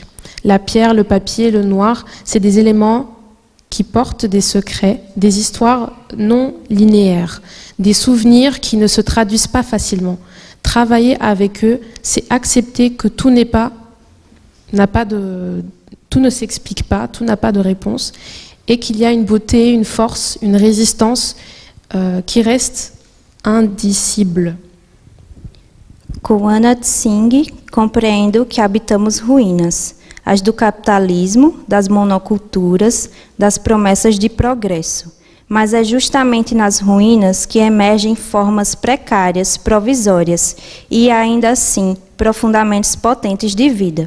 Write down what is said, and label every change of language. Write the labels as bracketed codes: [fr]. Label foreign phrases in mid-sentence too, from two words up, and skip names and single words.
[fr] La pierre, le papier, le noir, c'est des éléments qui portent des secrets, des histoires non linéaires, des souvenirs qui ne se traduisent pas facilement. Travailler avec eux, c'est accepter que tout tout ne s'explique pas, tout n'a pas de réponse, et qu'il y a une beauté, une force, une résistance qui reste indicible. [pt] Com Anna Tsing, compreendo que habitamos ruínas, as do capitalismo, das monoculturas, das promessas de progresso. Mas é justamente nas ruínas que emergem formas precárias, provisórias e, ainda assim, profundamente potentes de vida.